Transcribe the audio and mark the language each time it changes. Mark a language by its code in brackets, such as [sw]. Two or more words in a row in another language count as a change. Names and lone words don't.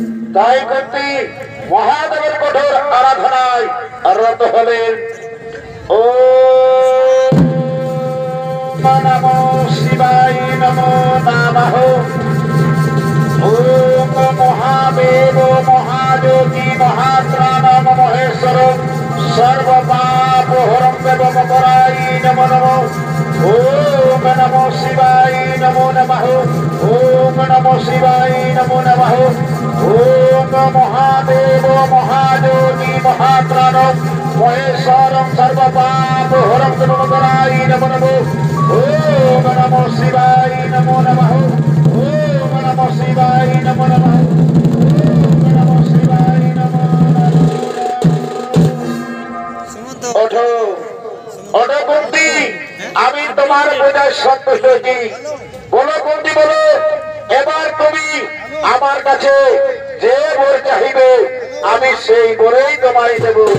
[bn] তাই কুন্তি মহাদেবের কঠোর আরাধনায় রত হলেন। [sa] ও নমো শিবায় নমো নমঃ। ওম মহাদেব মহাযোগী মহাত্রাণ মহেশ্বর সর্বপাপ হরং দেবম পরায় নমো নমঃ। ওম নমো শিবায় নমো নমঃ। ওম নমো শিবায় নমো নমঃ। ওম মহাদেব মহাযোগী মহাত্রাণ মহেশ্বর সর্বপাপ হরং দেবম পরায় নমো নমঃ। ওম নমো শিবায় নমো নমঃ। ওম নমো শিবায় নমো নমঃ। ওম নমো শিবায় নমো নমঃ। [bn] ওঠো ওঠো কুন্তি, আমি তোমার বোঝায় সন্তুষ্ট হয়েছি। বলো কুন্তি বলো, এবার তুমি আমার কাছে যে বর চাহিবে আমি সেই বরেই তোমায় দেব।